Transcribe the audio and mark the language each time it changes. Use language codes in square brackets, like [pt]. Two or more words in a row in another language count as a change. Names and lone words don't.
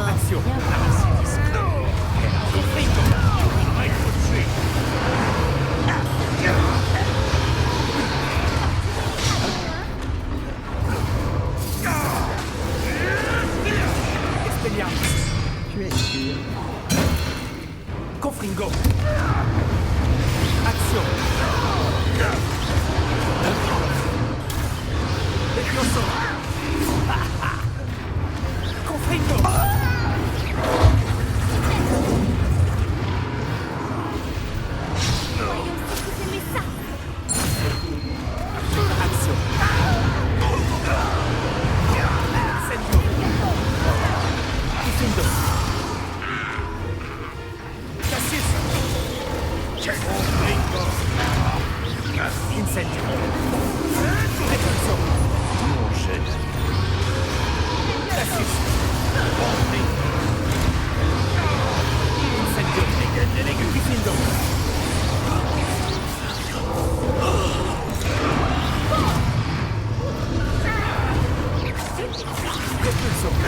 [fr] Action. Expelliarmus. Tu es sûr? Confringo. Action. Levioso. Confringo. Action. Incendio. Diffindo. Cassius. Incendio. Repulso. Mon chef. Cassius. Incendio. Diffindo. Repulso.